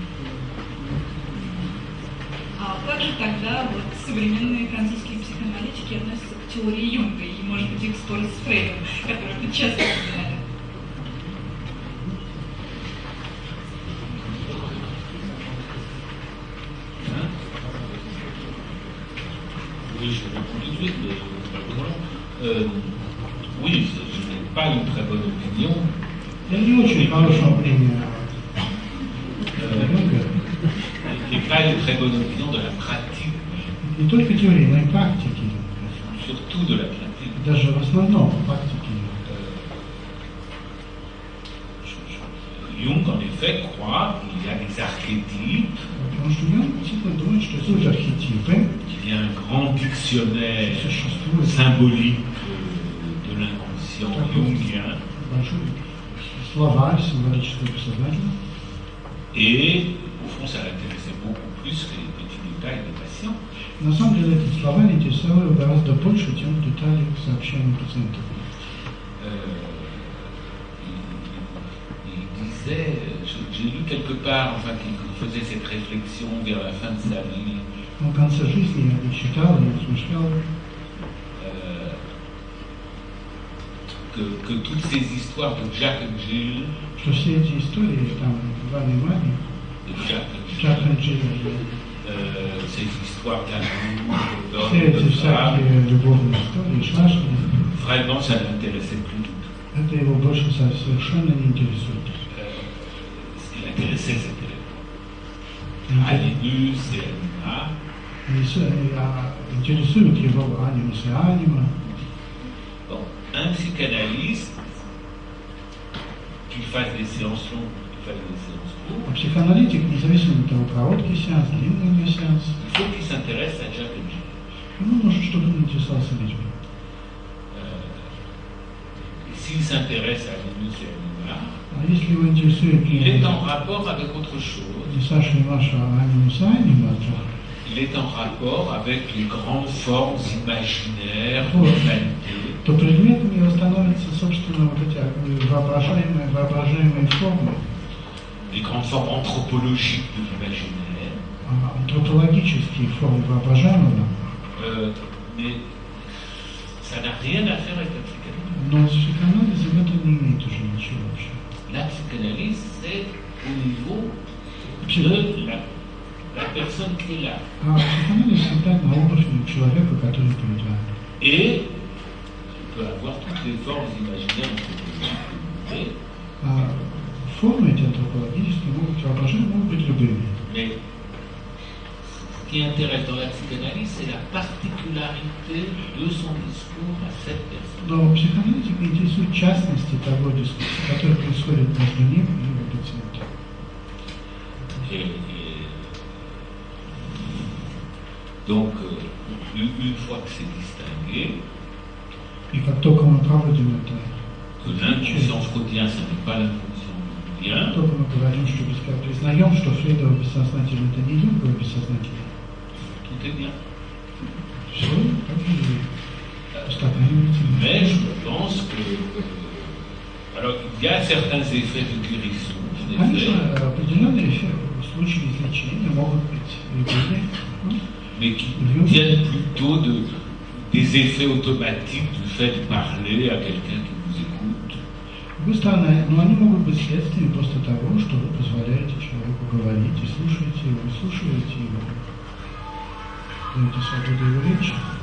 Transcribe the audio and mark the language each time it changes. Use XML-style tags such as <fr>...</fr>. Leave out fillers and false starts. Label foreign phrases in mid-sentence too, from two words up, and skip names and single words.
<ru>А как же тогда вот современные французские психоаналитики относятся к теории Юнга и, может быть, их споры с Фрейдом, которые мы часто упоминали?</ru> <fr>Oui, je réponds tout de suite, mais c'est pas pour moi. Oui, je n'ai pas une très bonne opinion.</fr> <ru>Я не очень хорошего мнения Юнга.</ru> <fr>Et pas une très bonne opinion de la pratique,</fr> <ru>Не только теории, но и практики.</ru> <fr>surtout de la pratique.</fr> <ru>Даже в основном практики.</ru> <fr>Jung, en effet, croit qu'il y a des archétypes,</fr> <ru>Потому что Юнг действительно думает, что суть архетипы</ru> <fr>qu'il y a un grand dictionnaire</fr> <ru>существует</ru> <fr>symbolique de l'inconscient jungien,</fr> <ru>большой словарь символического бессознательного.</ru> <fr>et au fond, ça l'intéressait beaucoup plus que les petits détails des patients.</fr> <ru>На самом деле этот словарь интересовал гораздо больше, чем детали сообщений пациентов.</ru> <fr>Il disait, j'ai lu quelque part, enfin, qu'il faisait cette réflexion vers la fin de sa vie,</fr> <ru>Но в конце жизни я читал, я размышлял,</ru> <fr>que toutes ces histoires de Jack and Jill,</fr> <ru>что все эти истории, там, Ивана и Марья,</ru> <fr>de Jack and Jill,</fr> <ru>Джак и Джилл,</ru> <fr>ces histoires d'amour,</fr> <ru>все эти</ru> <fr>d'hommes, de femmes,</fr> <ru>всякие любовные истории, шашни,</ru> <fr>vraiment, ça ne l'intéressait plus du tout.</fr> <ru>это его больше совершенно не интересует.</ru> <fr>Ce qui l'intéressait, c'était Alinus et Anima.</fr> <ru>Интересует его анимус и анима.</ru> <fr>Bon, un psychanalyste, qu'il fasse des séances longues, qu'il fasse des séances courtes,</fr> <ru>А психоаналитик, независимо от того, короткий сеанс, длинный сеанс,</ru> <fr>il faut qu'il s'intéresse à Jack and Jill.</fr> <ru>ему нужно, чтобы он интересовался людьми.</ru> <fr>Et s'il s'intéresse à Alinus et Anima,</fr> <ru>А если его интересует</ru> <fr>il est en</fr> <ru>не</ru> <fr>rapport avec autre chose.</fr> <ru>Саша и Маша, а анимус и анима,</ru> <fr>Il est en rapport avec les grandes formes imaginaires de l'humanité.</fr> <ru>то предметом его становятся, собственно, вот эти воображаемые формы,</ru> <fr>Les grandes formes anthropologiques de l'imaginaire.</fr> <ru>антропологические формы воображаемого.</ru> <fr>Mais ça n'a rien à faire avec la psychanalyse.</fr> <ru>Но с психоанализом это не имеет уже ничего общего.</ru> <fr>La psychanalyse, c'est au niveau de la personne qui est là.</fr> <ru>А психоанализ всегда на уровне человека, который перед вами.</ru> <fr>Et on peut avoir toutes les formes imaginaires anthropologiques que vous voulez,</fr> <ru>А формы эти антропологические могут, воображаемые, могут быть любыми.</ru> <fr>mais qui intéresse dans la psychanalyse, c'est la particularité de son discours à cette personne.</fr> <ru>Но психоаналитика интересует частности того дискурса, который происходит между ним и его пациентом.</ru> <fr>Donc, une fois que c'est distingué,</fr> <ru>И как только мы проводим это,</ru> <fr>que l'inconscient freudien, ce n'est pas l'inconscient freudien,</fr> <ru>как только мы говорим, что признаем, что Фрейдово бессознательное это не Юнгово бессознательное,</ru> <fr>tout est bien.</fr> <ru>все так и устаканивается.</ru> <fr>Mais je pense que... alors, il y a certains effets de guérison, en effet,</fr> <ru>Конечно, определенные случаи излечения могут быть любые,</ru> <fr>mais qui viennent plutôt des effets automatiques du fait de parler à quelqu'un qui vous écoute.</fr> <ru>С другой стороны, но они могут быть следствием просто того, что вы позволяете человеку говорить и слушаете его, даете свободу его речи.</ru>